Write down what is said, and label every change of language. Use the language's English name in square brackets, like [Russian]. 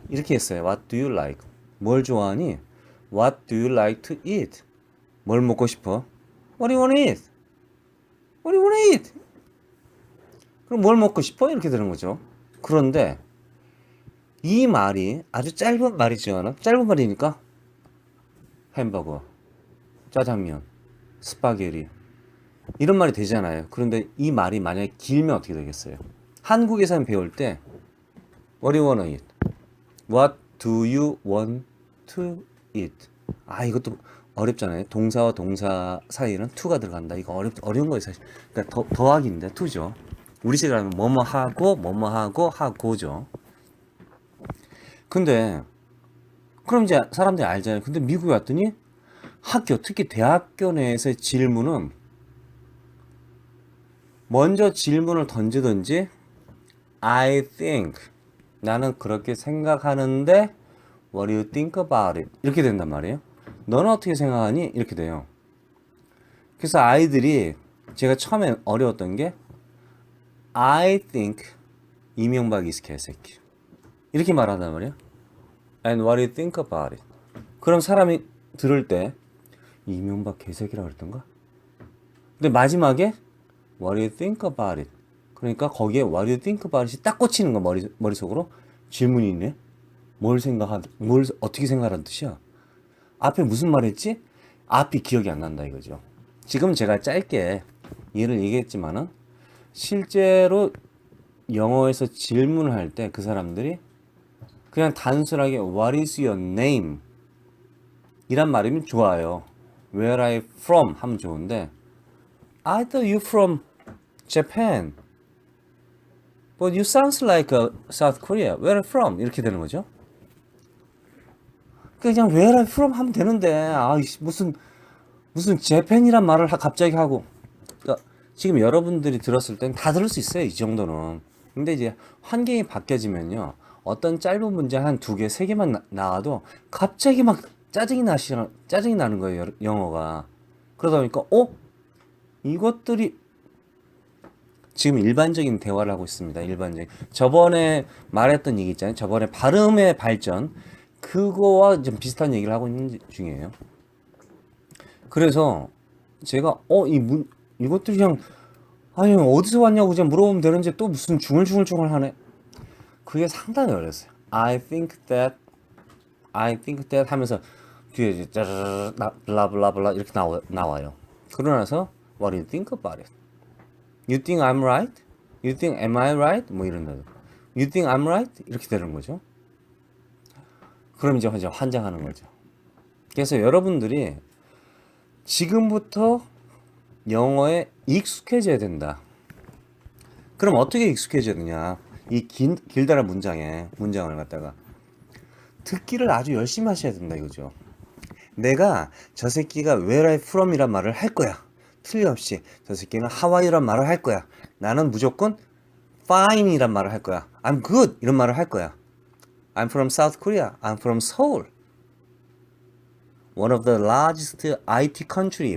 [Korean] 이렇게 했어요. [English] What do you like? [Korean] 뭘 좋아하니? [English] What do you like to eat? [Korean] 뭘 먹고 싶어? [English] What do you want to eat? What do you want to eat? [Korean] 그럼 뭘 먹고 싶어? 이렇게 되는 거죠. 그런데 이 말이 아주 짧은 말이죠. 짧은 말이니까 햄버거, 짜장면, 스파게티, 이런 말이 되잖아요. 그런데 이 말이 만약에 길면 어떻게 되겠어요? 한국에서는 배울 때 [English] What do you want to eat? What do you want to eat? [Korean] 이것도 어렵잖아요. 동사와 동사 사이에는 to가 들어간다. 이거 어려운 거예요, 사실. 그러니까 더하기인데 to죠. 우리식으로 하면 뭐뭐 하고 하고죠. 근데 그럼 이제 사람들이 알잖아요. 근데 미국에 왔더니 학교, 특히 대학교 내에서의 질문은 먼저 질문을 던지든지 [English] I think [Korean] 나는 그렇게 생각하는데 [English] What do you think about it? [Korean] 이렇게 된단 말이에요. 너는 어떻게 생각하니? 이렇게 돼요. 그래서 아이들이 제가 처음에 어려웠던 게 [English] I think [Korean] 이명박 is 개새끼 이렇게 말한단 말이에요. [English] And what do you think about it? [Korean] 그럼 사람이 들을 때 이명박 개새끼라 그랬던가? 근데 마지막에 [English] What do you think about it? [Korean] 그러니까 거기에 [English] What do you think about it [Korean] 이 딱 꽂히는 거 머릿속으로 질문이 있네. 뭘 어떻게 생각하라는 뜻이야? 앞에 무슨 말 했지? 앞이 기억이 안 난다 이거죠. 지금 제가 짧게 예를 얘기했지만은 실제로 영어에서 질문을 할 때 그 사람들이 그냥 단순하게 [English] What is your name? [Korean] 이란 말이면 좋아요. [English] Where are you from? [Korean] 하면 좋은데 [English] I thought you from Japan. But you sounds like South Korea. Where are you from? [Korean] 이렇게 되는 거죠. 그냥 [English] Where are you from? [Korean] 하면 되는데 무슨 재팬이란 말을 갑자기 하고 그러니까 지금 여러분들이 들었을 땐 다 들을 수 있어요. 이 정도는. 근데 이제 환경이 바뀌어지면요. 어떤 짧은 문제 한 두 개, 세 개만 나와도 갑자기 막 짜증이 나는 거예요. 영어가. 그러다 보니까 이것들이 지금 일반적인 대화를 하고 있습니다. 일반적인. 저번에 말했던 얘기 있잖아요. 저번에 발음의 발전. 그거와 좀 비슷한 얘기를 하고 있는 중이에요. 그래서 제가 이것들이 그냥 아니 어디서 왔냐고 그냥 물어보면 되는지 또 무슨 중얼중얼 하네. 그게 상당히 어려웠어요. [English] I think that [Korean] 하면서 뒤에 이제 블라블라블라 이렇게 나와요. 그러고 나서 [English] What do you think about it? You think I'm right? You think am I right? [Korean] 뭐 이런 거. [English] You think I'm right? [Korean] 이렇게 되는 거죠. 그럼 이제 환장하는 거죠. 그래서 여러분들이 지금부터 영어에 익숙해져야 된다. 그럼 어떻게 익숙해져야 되냐? 이 길다란 문장을 갖다가 듣기를 아주 열심히 하셔야 된다 이거죠. 내가 저 새끼가 [English] Where are you from? [Korean] 이란 말을 할 거야. 틀림없이 저 새끼는 하와이란 말을 할 거야. 나는 무조건 fine 이란 말을 할 거야. [English] I'm good [Korean] 이런 말을 할 거야. [English] I'm from South Korea. I'm from Seoul. One of the largest IT country.